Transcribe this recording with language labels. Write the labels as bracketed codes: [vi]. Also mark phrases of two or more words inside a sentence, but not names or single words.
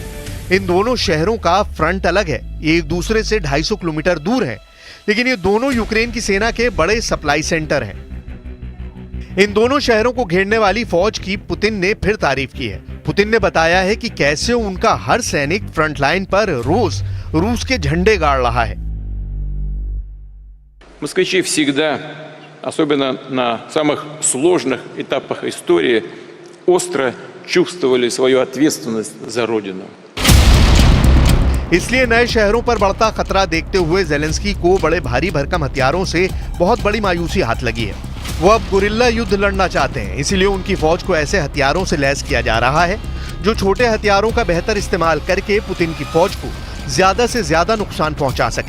[hi] इन दोनों शहरों का फ्रंट अलग है, एक दूसरे से 250 किलोमीटर दूर है, लेकिन ये दोनों यूक्रेन की सेना के बड़े [en] supply centre [hi] हैं। इन दोनों शहरों को घेरने वाली फौज की पुतिन ने फिर तारीफ की है। पुतिन ने बताया है कि कैसे उनका हर सैनिक [en] front line [hi] पर रोज रूस के झंडे गाड़ रहा है। [ru] Москвичи всегда, особенно на самых сложных этапах истории, остро чувствовали свою ответственность за родину. [hi] इसलिए नए शहरों पर बढ़ता खतरा देखते हुए ज़ेलेंस्की को बड़े भारी भरकम हथियारों से बहुत बड़ी मायूसी हाथ लगी है। वो अब गुरिल्ला युद्ध लड़ना चाहते हैं, इसीलिए उनकी फौज को ऐसे हथियारों से लैस किया जा रहा है जो छोटे हथियारों का बेहतर इस्तेमाल करके पुतिन की फौज को ज्यादा से ज्यादा नुकसान पहुंचा सकें।